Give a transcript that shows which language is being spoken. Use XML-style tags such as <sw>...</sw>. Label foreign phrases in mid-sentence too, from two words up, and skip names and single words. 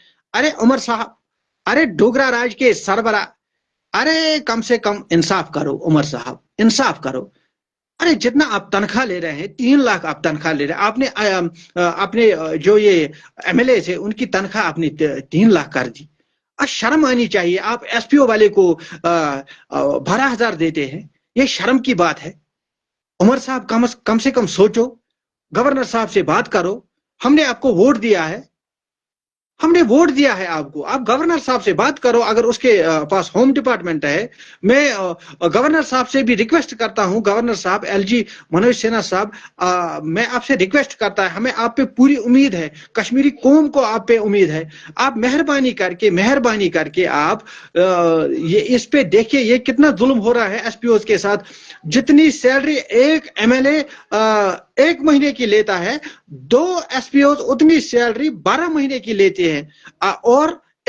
<ur>ارے عمر صاحب ارے ڈوگرا راج کے سربراہ ارے کم سے کم انصاف کرو عمر صاحب انصاف کرو ارے جتنا آپ تنخواہ لے رہے ہیں 3 لاکھ آپ تنخواہ لے رہے ہیں آپ نے جو یہ ایم ایل اے تھے ان کی تنخواہ آپ نے 3 لاکھ کر دی شرم آنی چاہیے آپ ایس پی او والے کو 12,000 دیتے ہیں یہ شرم کی بات ہے عمر صاحب کم سے کم سوچو گورنر صاحب سے بات کرو ہم نے آپ کو ووٹ دیا ہے آپ کو آپ گورنر صاحب سے بات کرو اگر اس کے پاس</ur> <en>home department</en> <ur>ہے میں گورنر صاحب سے بھی ریکویسٹ کرتا ہوں گورنر صاحب ایل جی منوج سنہا صاحب میں آپ سے ریکویسٹ کرتا ہے ہمیں آپ پہ پوری امید ہے کشمیری قوم کو آپ پہ امید ہے آپ مہربانی کر کے آپ یہ اس پہ دیکھیے یہ کتنا ظلم ہو رہا ہے ایس پی اوز کے ساتھ جتنی سیلری ایک ایم ایل اے 1 مہینے کی لیتا ہے 2 ایس پی اوز اتنی سیلری 12 مہینے کی لیتے ہیں اور</ur>